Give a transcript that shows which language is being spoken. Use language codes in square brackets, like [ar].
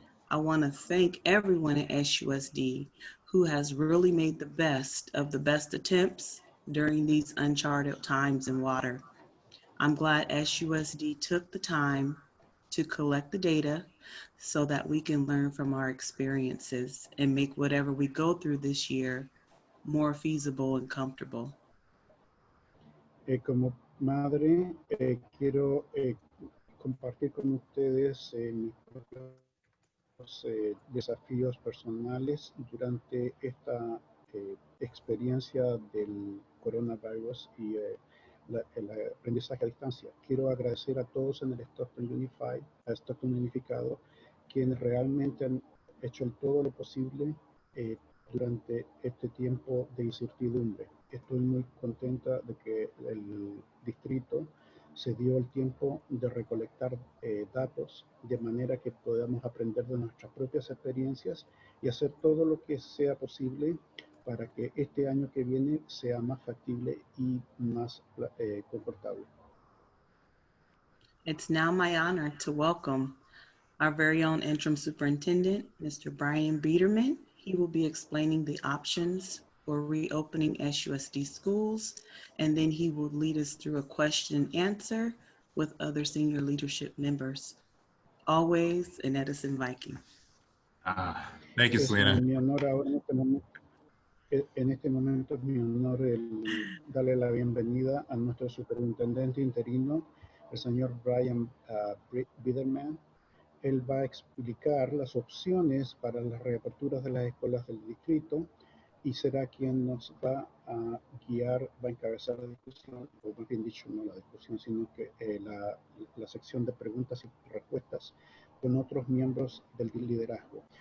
[en] I want to thank everyone at SUSD who has really made the best of the best attempts during these uncharted times in water. I'm glad SUSD took the time to collect the data so that we can learn from our experiences and make whatever we go through this year more feasible and comfortable. [es] Como madre, quiero compartir con ustedes mis propios desafíos personales durante esta experiencia del coronavirus y el aprendizaje a distancia. Quiero agradecer a todos en el Stockton Unificado, quienes realmente han hecho todo lo posible durante este tiempo de incertidumbre. Estoy muy contenta de que el distrito se dio el tiempo de recolectar datos de manera que podamos aprender de nuestras propias experiencias y hacer todo lo que sea posible para que este año que viene sea más factible y más confortable. [en] It's now my honor to welcome our very own interim superintendent, Mr. Brian Biederman. He will be explaining the options for reopening SUSD schools, and then he will lead us through a question and answer with other senior leadership members. Always an Edison Viking. Thank you, [es] Es [en] Selena. [es] mi honor ahora en este momento es mi honor darle la bienvenida a nuestro superintendente interino, el señor Brian Biederman. Él va a explicar las opciones para las reaperturas de las escuelas del distrito y será quien nos va a guiar, va a encabezar la discusión, o más bien dicho, no la discusión, sino que la sección de preguntas y respuestas con otros miembros del liderazgo.